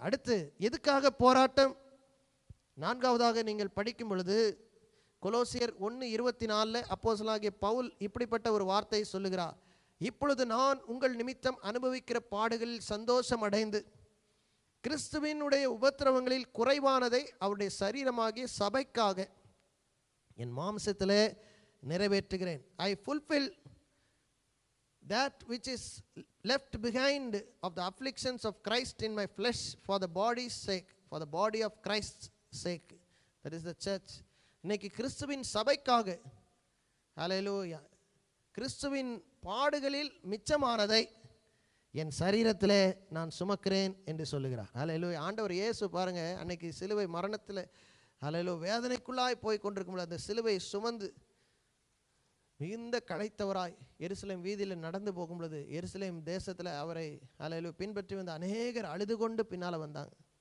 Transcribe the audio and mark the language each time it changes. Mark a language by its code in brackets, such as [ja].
[ta] அடுத்து எதுக்காக போராட்டம்? 4வதாக நீங்கள் படிக்கும் பொழுது கொலோசியர் 1:24 அப்போஸ்தலனாகிய பவுல் இப்படிப்பட்ட ஒரு வார்த்தையை சொல்லுகிறார். இப்பொழுது நான் உங்கள் நிமித்தம் அனுபவிக்கிற பாடுகளில் சந்தோஷம் அடைந்து கிறிஸ்துவினுடைய உபத்திரவங்களில் குறைவானதை அவருடைய சரீரமாகிய சபைக்காக என் மாம்சத்திலே நிறைவேற்றுகிறேன். [en] I fulfil that which is left behind of the afflictions of Christ in my flesh for the body's sake, for the body of Christ's sake, that is the church. [ta] இன்னைக்கு கிறிஸ்துவின் சபைக்காக, அல்லேலூயா, கிறிஸ்துவின் பாடுகளில் மிச்சமானதை என் சரீரத்திலே நான் சுமக்கிறேன் என்று சொல்லுகிறார். ஹல்லேலூயா. ஆண்டவர் இயேசு பாருங்க, அன்னைக்கு சிலுவை மரணத்தில் ஹல்லேலூயா வேதனைக்குள்ளாய் போய் கொண்டிருக்கும் அந்த சிலுவை சுமந்து மிகுந்த களைத்தவராய் எருசலேம் வீதியில் நடந்து போகும் பொழுது எருசலேம் தேசத்தில் அவரை ஹல்லேலூயா பின்பற்றி வந்த அநேகர் அழுது கொண்டு பின்னால் வந்தாங்க.